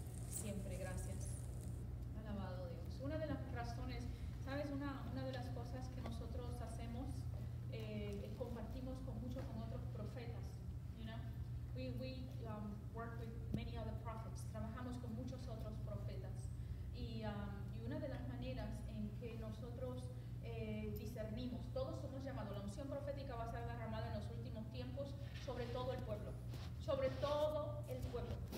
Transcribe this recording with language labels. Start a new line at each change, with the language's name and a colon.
Spanish: Siempre, gracias. Alabado Dios. Una de las razones, ¿sabes? Una de las cosas que nosotros hacemos, compartimos con otros profetas.
English: You know, we work with many other prophets.
Spanish: Trabajamos con muchos otros profetas. Y una de las maneras en que nosotros discernimos, todos somos llamados, la unción profética va a ser derramada en los últimos tiempos sobre todo el pueblo. Sobre todo el pueblo.